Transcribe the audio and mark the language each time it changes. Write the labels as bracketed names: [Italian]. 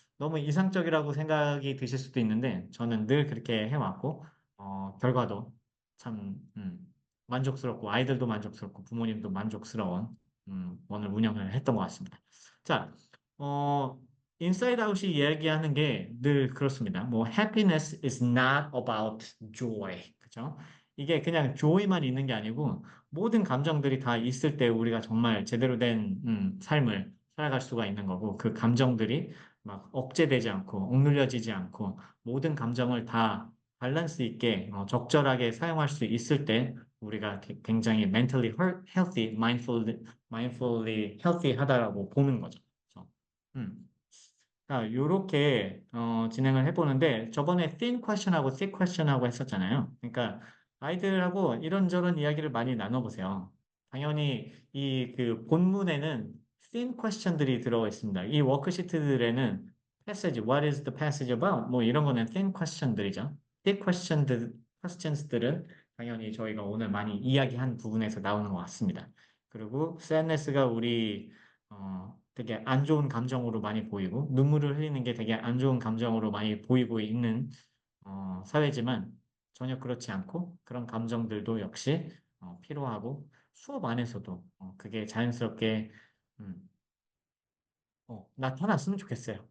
[Korean] 너무 이상적이라고 생각이 드실 수도 있는데 저는 늘 그렇게 해왔고 결과도 참 만족스럽고 아이들도 만족스럽고 부모님도 만족스러운 오늘 운영을 했던 것 같습니다. 자, 어, 인사이드 아웃이 이야기하는 게 늘 그렇습니다. 뭐 [English] happiness is not about joy. [Korean] 그죠? 이게 그냥 joy만 있는 게 아니고 모든 감정들이 다 있을 때 우리가 정말 제대로 된 삶을 살아갈 수가 있는 거고 그 감정들이 막 억제되지 않고 억눌려지지 않고 모든 감정을 다 밸런스 있게 적절하게 사용할 수 있을 때 우리가 굉장히 [English] mentally healthy, mindfully healthy [Korean] 하다라고 보는 거죠. 그래서, 자, 요렇게 진행을 해보는데 저번에 thin question하고 thick question하고 했었잖아요. 그러니까 아이들하고 이런저런 이야기를 많이 나눠보세요. 당연히 이 그 본문에는 thin question들이 들어가 있습니다. 이 워크시트들에는 [English] passage, what is the passage about? [Korean] 뭐 이런 거는 thin question들이죠. thick questions들은 당연히 저희가 오늘 많이 이야기한 부분에서 나오는 것 같습니다. 그리고 sadness가 우리 되게 안 좋은 감정으로 많이 보이고 눈물을 흘리는 게 되게 안 좋은 감정으로 많이 보이고 있는 사회지만 전혀 그렇지 않고 그런 감정들도 역시 필요하고 수업 안에서도 그게 자연스럽게 음, 나타났으면 좋겠어요.